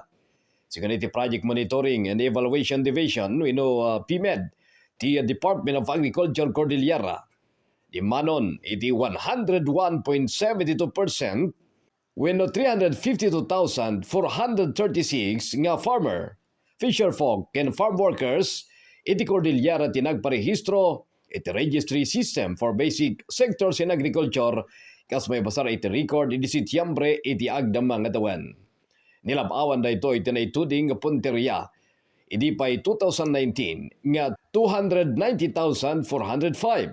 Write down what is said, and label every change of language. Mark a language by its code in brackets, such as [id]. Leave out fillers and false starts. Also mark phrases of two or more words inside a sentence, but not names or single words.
[ilo] Sigun iti Project Monitoring and Evaluation Division wenno PMED ti Department of Agriculture Cordillera. Di manon iti 101.72% wenno 352,436 nga [en] farmer, fisherfolk and farm workers [ilo] iti Cordillera ti nagparehistro iti Registry System for Basic Sectors in Agriculture kas may basar iti record iti Setyembre iti agdam nga tawen. Nilabawan da ito iti naituding punteriya. Idi pa'y 2019 nga 290,405.